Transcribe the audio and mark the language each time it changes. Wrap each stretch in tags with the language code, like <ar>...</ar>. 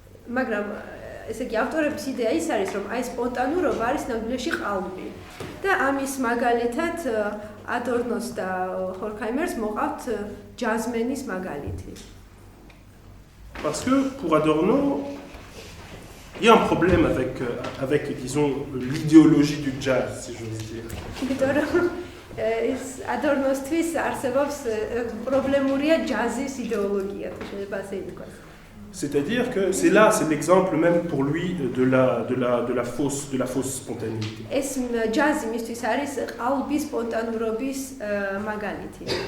<ka>მაგრამ ესე იგი ავტორების იდეა ის არის, რომ აი სპონტანურობა არის ნამდვილში ყალბი. და ამის მაგალითად ადორნოს და ჰორქაიმერს მოყავთ ჯაზმენის მაგალითი.</ka> <fr>Parce que pour Adorno, il y a un problème avec disons, l'idéologie du jazz, si j'ose dire.</fr> <ka>ეს ადორნოსთვის არსებობს პრობლემურია ჯაზის იდეოლოგია, თუ შეიძლება ასე ითქვას.</ka> <fr>C'est-à-dire que c'est l'exemple même pour lui de la fausse spontanéité.</fr> <ka>ეს ჯაზი მისთვის არის ყალბი სპონტანურობის მაგალითი.</ka>